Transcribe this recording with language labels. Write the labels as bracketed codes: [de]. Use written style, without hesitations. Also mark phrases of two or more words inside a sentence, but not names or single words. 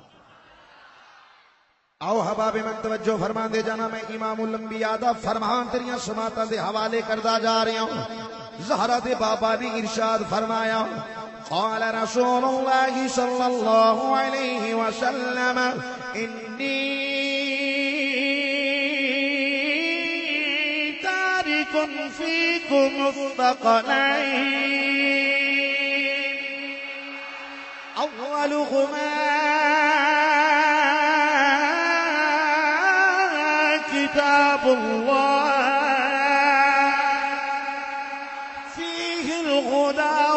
[pa] آؤ حباب من توجہ فرما دے جانا میں امام الانبیاء دا فرمان تیریاں سماعتاں دے حوالے کردا [ur] جا رہی ہوں [pa] زہرا دے بابا نے ارشاد فرمایا [ar] قال رسول اللہ صلی اللہ علیہ وسلم انی تارک فیکم الثقلین اولهما كتاب الله فيه الهدى